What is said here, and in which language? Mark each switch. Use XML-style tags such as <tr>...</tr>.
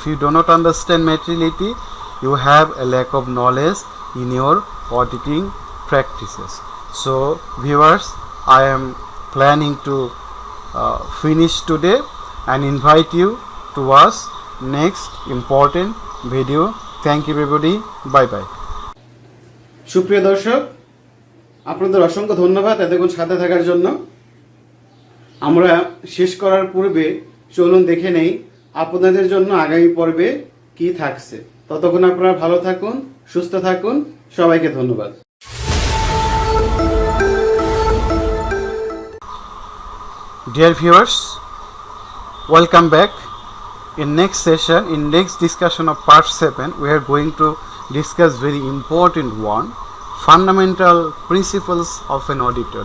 <en>If you do not understand materiality, you have a lack of knowledge in your auditing practices. So viewers, I am planning to finish today and invite you to watch next important video. Thank you everybody. Bye bye.</en> <bn>সুপ্রিয় দর্শক, আপনাদের অসংখ্য ধন্যবাদ এতক্ষণ সাথে থাকার জন্য। আমরা শেষ করার পূর্বে চলুন দেখে নেই আপনাদের জন্য আগামী পর্বে কি থাকছে। ততক্ষণ আপনারা ভালো থাকুন, সুস্থ থাকুন, সবাইকে ধন্যবাদ।</bn> <en>Dear viewers, welcome back. In next session, in next discussion of part 7, we are going to discuss very important one, fundamental principles of an auditor.</en>